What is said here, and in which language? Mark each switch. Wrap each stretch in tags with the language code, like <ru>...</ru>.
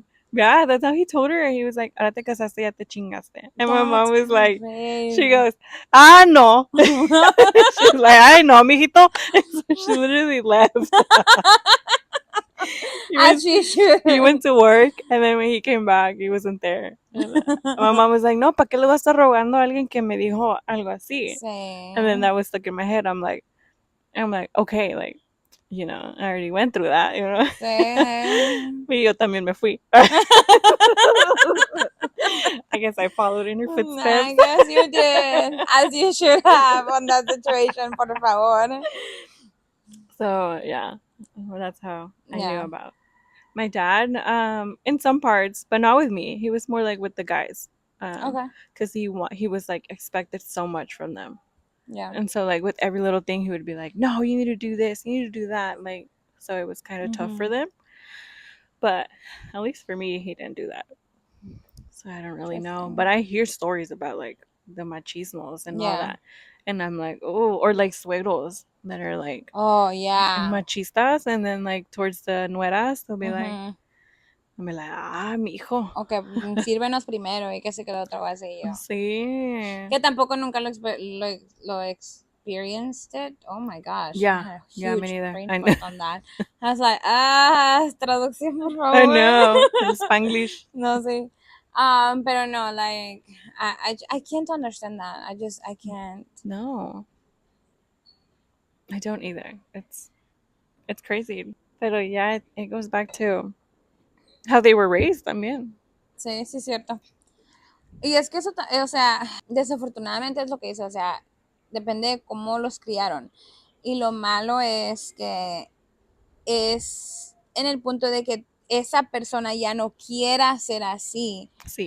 <en>Yeah, that's how he told her. He was like,</en> <es>ahora te casaste, ya te chingaste.</es> <en>And my mom was like, she goes, ah, no. She was like,</en> <es>ay, no, mijito.</es> <en>So she literally left. As she should. He went to work, and then when he came back, he wasn't there. And my mom was like,</en> <es>no, ¿para qué le vas a estar rogando a alguien que me dijo algo así? Sí.</es> <en>And then that was stuck in my head. I'm like, okay, like, you know, I already went through that, you know.</en> <es>Sí. Y yo también me fui.</es> <en>I guess I followed in her footsteps. I guess you did. As you should have on that situation,</en> <es>por favor.</es> <en>So, yeah. Well, that's how I knew Yeah. about my dad. In some parts, but not with me. He was more like with the guys. Okay. Because he was like expected so much from them. Yeah. And so like with every little thing he would be like, no, you need to do this, you need to do that, like, so it was kind of tough for them, but at least for me he didn't do that, so I don't really know, but I hear stories about like the machismos and all that, and I'm like, oh, or like suegros that are like, oh yeah, machistas, and then like towards the nueras they'll be like, I'm like, ah, mijo.</en> <es>Okay, sírvenos primero y que se quedó otra vez y yo. Sí. Que tampoco nunca lo</es> <en>experienced it. Oh my gosh. Yeah, yeah, me neither. brain I know. fart on that. I was like,</en> <es>traducción por favor.</es> <en>I know. In Spanglish.</en> <es>No sé. Pero no,</es> <en>like, I can't understand that. I can't. No. I don't either. It's crazy.</en> <es>Pero</es> <en>yeah, it goes back to how they were raised</en> <es>también. Sí, sí, es cierto. Y es que eso, o sea, desafortunadamente es lo que dice, o sea, depende de cómo los criaron. Y lo malo es que es en el punto de que esa persona ya no quiera ser así, Sí.</es>